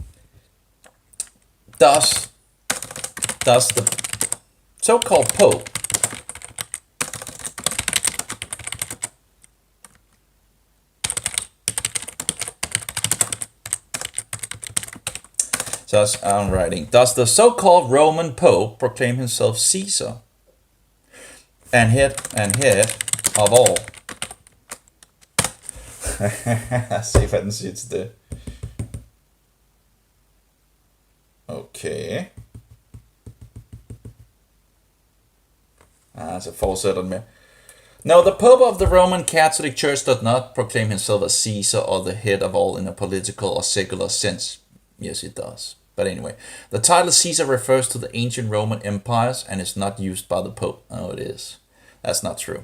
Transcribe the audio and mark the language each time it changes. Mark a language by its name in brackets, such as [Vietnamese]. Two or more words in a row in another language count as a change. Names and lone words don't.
[English] Does the so-called Pope does the so-called Roman Pope proclaim himself Caesar and head of all? [Danish] Se hvad den siger til det. Okay. Så fortsætter den med. [English] No, the Pope of the Roman Catholic Church does not proclaim himself as Caesar or the head of all in a political or secular sense. Yes, it does. But anyway, the title Caesar refers to the ancient Roman empires and is not used by the Pope. Oh, it is. That's not true.